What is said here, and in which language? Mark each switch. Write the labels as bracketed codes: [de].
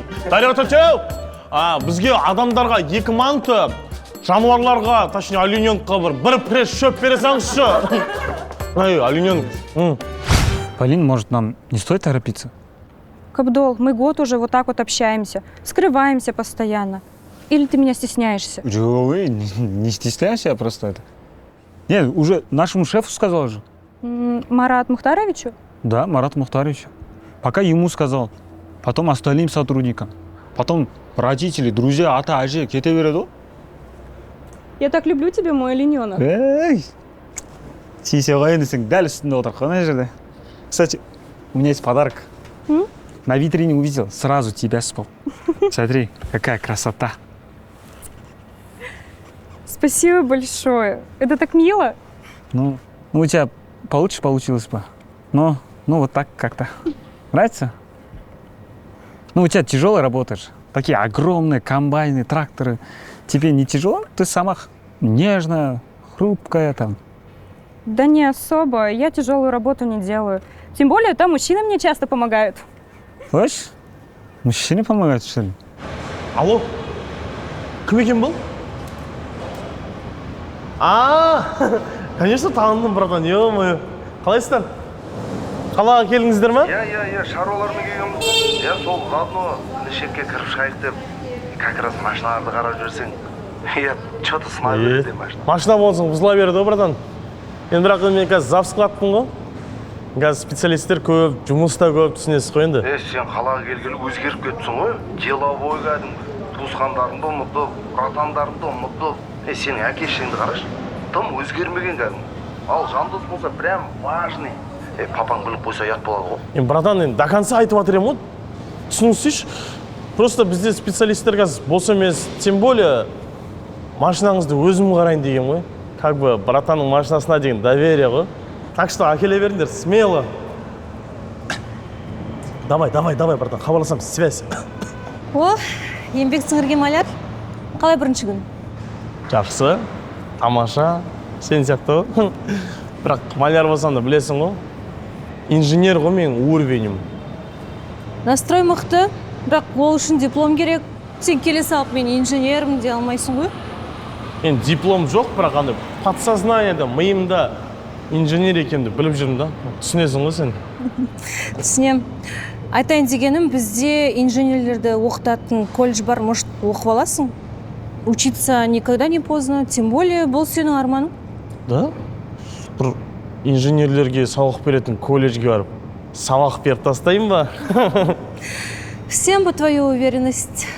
[kk] Дариға Төтеу, бізге адамдарға 2 манты, жануарларға, точнее, олененкқа бір пресс шөп бере салыңызшы. [ru] Олененок. Полин, может, нам не стоит торопиться? Кабдол, мы год уже вот так вот общаемся, скрываемся постоянно. Или ты меня стесняешься? Не стесняйся, просто это. Нет, уже нашему шефу сказал же. Марат Мухтаровичу? Да, Марат Мухтаровичу. Пока ему сказал, потом остальным сотрудникам, потом родители, друзья, [kk] ата, әже, кете береді ғой. [ru] Я так люблю тебя, мой олененок. [kk] Эй, сисе қойын десең, дәл үстінде отыр, қана жерде. [ru] Кстати, у меня есть подарок. На витрине увидел, сразу тебя вспомнил. Смотри, какая красота. Спасибо большое. Это так мило. Ну, у тебя получше получилось бы. Но, вот так как-то. Нравится? Ну, у тебя тяжело работаешь. Такие огромные комбайны, тракторы. Тебе не тяжело? Ты сама нежная, хрупкая там. Да не особо. Я тяжелую работу не делаю. Тем более, там мужчины мне часто помогают. Слышь? Мужчине помогают, что ли? [kk] Алло, кім екен бұл? [ru] Конечно, [kk] таныдым, [ru] братан, ё-моё. [kk] Қалайсыздар? Қалаға келдіңіздер ма? Иә, шаруалармен келгенбіз. Я сол заодно лешекке кіріп шығайық деп, [ru] как раз [kk] машиналарды қарап жүрсең, [ru] что-то [kk] сынай береді машина. Машина болсын, бұзыла береді, братан. Енді бірақ мен қазір завскладпын ғой. Қазір специалисттер көп, жұмыста көп, түсінесіз ғой енді. Сен қалаға келгелі өзгеріп кеттің ғой. Деловой кәдімгі. Туысқандарыңды ұмытып, братандарыңды ұмытып. Сенің әке-шешеңді қарашы. Тым өзгермеген кәдімгі. Ал Жандос болса прям важный. Папаң біліп қойса ұят болады ғой. Братан, енді [ru] до конца [kk] айтып жатыр едім ғой. Түсініңізші. Просто бізде специалисттер қазір болса емес, [ru] тем более [kk] машинаңызды өзім қарайын деген ғой. [ru] Как бы [kk] братанның машинасына деген доверие ғой. [ru] Так что [kk] әкеле беріңдер, смело. Давай, братан, хабарласам, связь. О, еңбек сіңірген маляр. Қалай бірінші күн? Жақсы, тамаша, сен сияқты ғой. Бірақ маляр болсам да білесің ғой. Инженер ғой менің уровенім. Настрой мықты, бірақ ол үшін диплом керек. Сен келе салып мен инженермін де алмайсың ғой? Енді диплом жоқ, бірақ андай подсознаниеда, миымда инженер екенімді біліп жүрмін да. Түсінесің ғой сен? Түсінем. Айтайын дегенім, бізде инженерлерді оқытатын колледж бар, может, оқып аласың? [ru] Учиться никогда не поздно, тем более [kk] бұл сенің арманың. [ru] Да? [kk] Бір инженерлерге сабақ беретін колледжге барып, сабақ беріп тастайын ба? [ru] Всем по твою уверенность.